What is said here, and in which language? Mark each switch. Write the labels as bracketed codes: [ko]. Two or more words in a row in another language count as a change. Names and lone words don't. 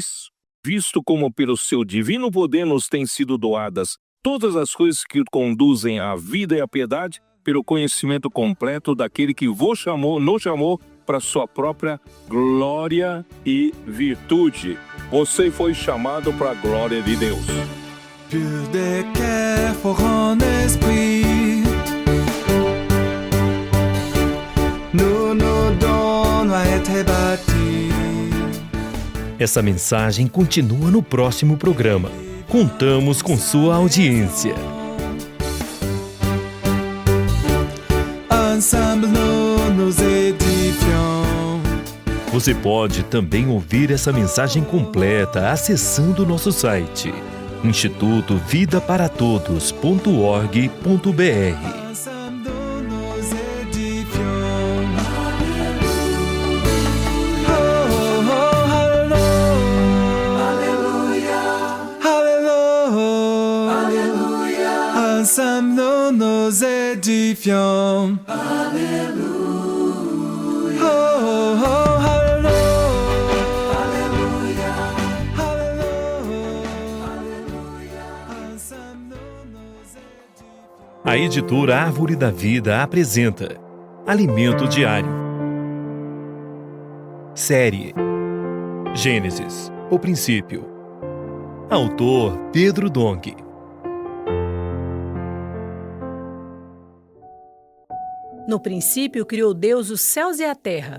[pt] Visto como pelo seu divino poder nos têm sido doadas todas as coisas que conduzem à vida e à piedade, pelo conhecimento completo daquele que vos chamou, nos chamou para sua própria glória e virtude. Você foi chamado para a glória de Deus. [fr] Pur de cœur, fort en esprit, nous nous donnons à être bâtis. [pt] Essa mensagem continua no próximo programa. Contamos com sua audiência. [fr] Ensemble nous nous édifions. [pt] Você pode também ouvir essa mensagem completa acessando nosso site institutovidaparatodos.org.br. [fr] Ensemble nous édifions. Oh, oh, Alléluia. Alléluia. Alléluia. Ensemble nous édifions. Alléluia. Oh, oh, Alléluia. Alléluia. Ensemble nous édifions. [pt] A editora Árvore da Vida apresenta Alimento Diário. Série Gênesis, o princípio. Autor Pedro Dong. No princípio criou Deus os céus e a terra.